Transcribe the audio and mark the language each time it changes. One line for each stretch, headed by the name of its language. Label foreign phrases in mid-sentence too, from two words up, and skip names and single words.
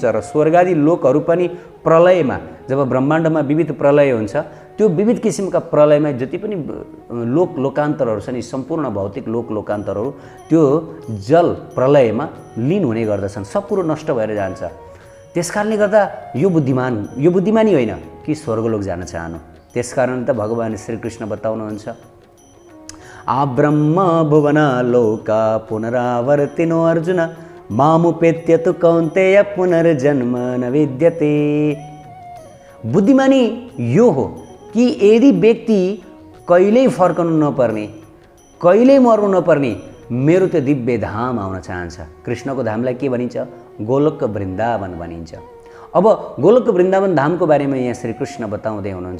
Nepali: र स्वर्गादि लोकहरू पनि प्रलयमा, जब ब्रह्माण्डमा विविध प्रलय हुन्छ, त्यो विविध किसिमका प्रलयमा जति पनि लोकान्तरहरू छन्, यी सम्पूर्ण भौतिक लोकान्तरहरू त्यो जल प्रलयमा लीन हुने गर्दछन्, सब कुरो नष्ट भएर जान्छ। त्यसकारणले गर्दा यो बुद्धिमानी होइन कि स्वर्गलोक जान चाहनु। त्यसकारण त भगवान् श्रीकृष्ण बताउनुहुन्छ,
Sanskrit: आ ब्रह्म भुवन लोका पुनरावर्तिनो अर्जुन मामुपेत्य तु कौन्तेय पुनर्जन्म न विद्यते।
Nepali: बुद्धिमानी यो हो कि यदि व्यक्ति कहिल्यै फर्कनु नपर्ने, कहिल्यै मर्नु नपर्ने मेरो त्यो दिव्य धाम आउन चाहन्छ। कृष्णको धामलाई के भनिन्छ? गोलोक वृन्दावन भनिन्छ। अब गोलोक वृन्दावन धामको बारेमा यहाँ श्रीकृष्ण बताउँदै हुनुहुन्छ।